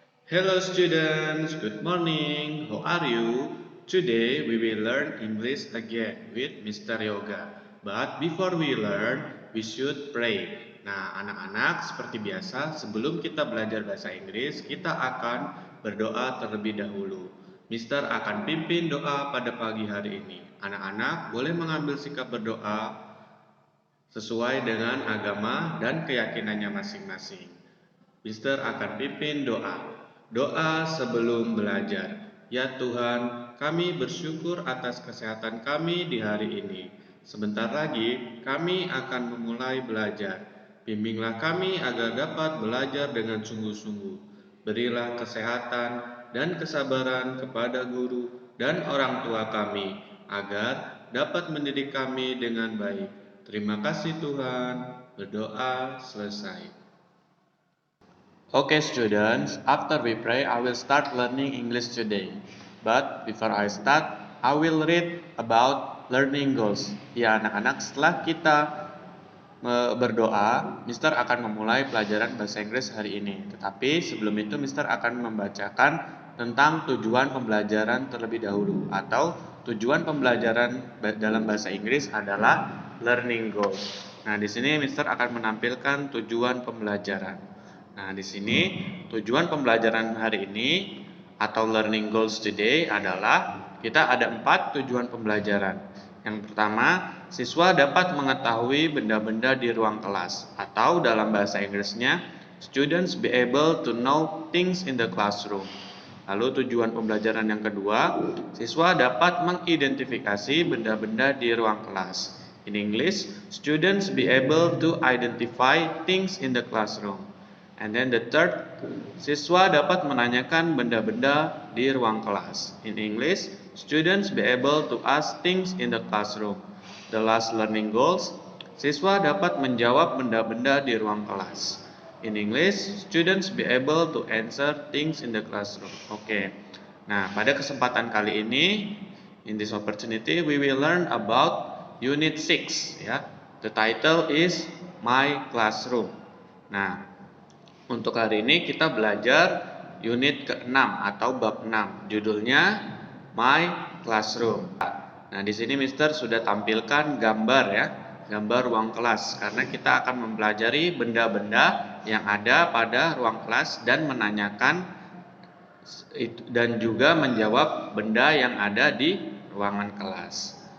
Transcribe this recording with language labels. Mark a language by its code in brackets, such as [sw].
[en] Hello students, good morning. How are you? Today we will learn English again with Mr. Yoga. But before we learn, we should pray. [id] Nah, anak-anak seperti biasa, sebelum kita belajar bahasa Inggris, kita akan berdoa terlebih dahulu. Mister akan pimpin doa pada pagi hari ini. Anak-anak boleh mengambil sikap berdoa sesuai dengan agama dan keyakinannya masing-masing. Mister akan pimpin doa. Doa sebelum belajar. Ya Tuhan, kami bersyukur atas kesehatan kami di hari ini. Sebentar lagi kami akan memulai belajar. Bimbinglah kami agar dapat belajar dengan sungguh-sungguh. Berilah kesehatan dan kesabaran kepada guru dan orang tua kami, agar dapat mendidik kami dengan baik. Terima kasih Tuhan. Berdoa selesai. [en] Okay students, after we pray, I will start learning English today. But before I start, I will read about learning goals. [id] Ya anak-anak, setelah kita berdoa, Mister akan memulai pelajaran bahasa Inggris hari ini. Tetapi sebelum itu Mister akan membacakan tentang tujuan pembelajaran terlebih dahulu. Atau tujuan pembelajaran dalam bahasa Inggris adalah [en] learning goals. [id] Nah, di sini Mister akan menampilkan tujuan pembelajaran. Nah, di sini tujuan pembelajaran hari ini atau [en] learning goals today [id] adalah kita ada 4 tujuan pembelajaran. Yang pertama, siswa dapat mengetahui benda-benda di ruang kelas atau dalam bahasa Inggrisnya, [en] students be able to know things in the classroom. [id] Lalu tujuan pembelajaran yang kedua, siswa dapat mengidentifikasi benda-benda di ruang kelas. [en] In English, students be able to identify things in the classroom. And then the third, [id] siswa dapat menanyakan benda-benda di ruang kelas. [en] In English, students be able to ask things in the classroom. The last learning goals, [id] siswa dapat menjawab benda-benda di ruang kelas. [en] In English, students be able to answer things in the classroom. Oke. [id] Nah, pada kesempatan kali ini, [en] in this opportunity, we will learn about Unit 6. Ya. The title is My Classroom. [id] Nah, untuk hari ini kita belajar unit ke-6 atau bab 6. Judulnya My Classroom. Nah, di sini Mister sudah tampilkan gambar ya, gambar ruang kelas karena kita akan mempelajari benda-benda yang ada pada ruang kelas dan menanyakan dan juga menjawab benda yang ada di ruangan kelas.